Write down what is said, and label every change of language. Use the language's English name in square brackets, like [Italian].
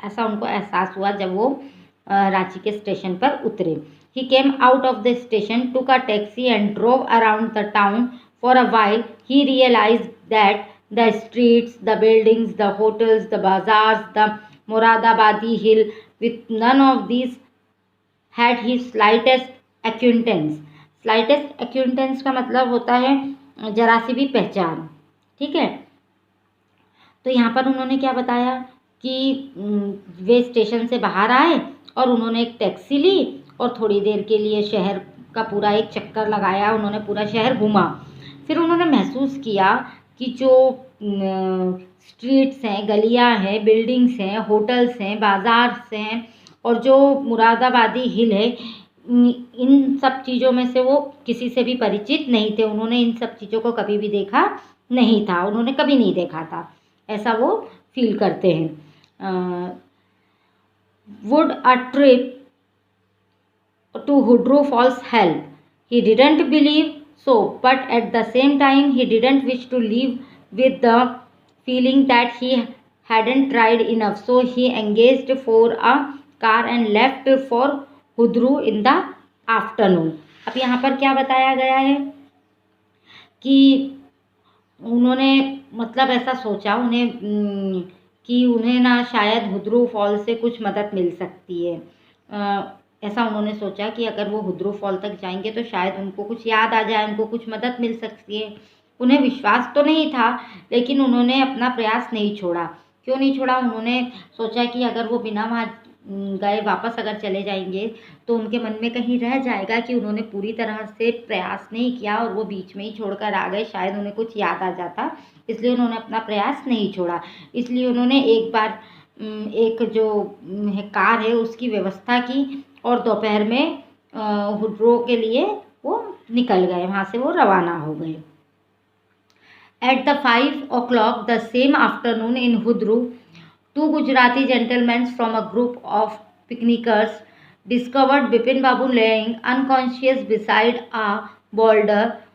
[Hindi] ऐसा उनको एहसास हुआ जब वो रांची के स्टेशन पर उतरे। [English] He came out of the station, took a taxi and drove around the town. For a while, he realized that the streets, the buildings, the hotels, the bazaars, the Moradabadi hill, with none of these had his slightest acquaintance. Slightest acquaintance [Hindi] का मतलब होता है जरा सी भी पहचान। ठीक है, तो यहाँ पर उन्होंने क्या बताया कि वे स्टेशन से बाहर आए और उन्होंने एक टैक्सी ली और थोड़ी देर के लिए शहर का पूरा एक चक्कर लगाया। उन्होंने पूरा शहर घूमा। फिर उन्होंने महसूस किया कि जो स्ट्रीट्स हैं, गलियां हैं, बिल्डिंग्स हैं, होटल्स हैं, बाज़ार हैं और जो मुरादाबादी हिल है, इन सब चीज़ों में से वो किसी से भी परिचित नहीं थे। उन्होंने इन सब चीज़ों को कभी भी देखा नहीं था, उन्होंने कभी नहीं देखा था, ऐसा वो फील करते हैं। [English] Would a trip to Hudru falls help? He didn't believe so, but at the same time he didn't wish to leave with the feeling that he hadn't tried enough, so he engaged for a car and left for Hudru in the afternoon. [Hindi] अब यहाँ पर क्या बताया गया है कि उन्होंने मतलब ऐसा सोचा कि उन्हें ना शायद हुद्रू फॉल से कुछ मदद मिल सकती है। ऐसा उन्होंने सोचा कि अगर वो हुद्रू फॉल तक जाएंगे तो शायद उनको कुछ याद आ जाए, उनको कुछ मदद मिल सकती है। उन्हें विश्वास तो नहीं था, लेकिन उन्होंने अपना प्रयास नहीं छोड़ा। क्यों नहीं छोड़ा? उन्होंने सोचा कि अगर वो बिना वहाँ गए वापस अगर चले जाएंगे तो उनके मन में कहीं रह जाएगा कि उन्होंने पूरी तरह से प्रयास नहीं किया और वो बीच में ही छोड़कर आ गए, शायद उन्हें कुछ याद आ जाता, इसलिए उन्होंने अपना प्रयास नहीं छोड़ा। इसलिए उन्होंने एक बार एक जो कार है उसकी व्यवस्था की और दोपहर में हुड्रो के लिए वो निकल गए, वहाँ से वो रवाना हो गए। [English] At the 5 o'clock the same afternoon in Hudru, two Gujarati gentlemen from a group of picnickers discovered Bipin Babu laying unconscious beside a boulder.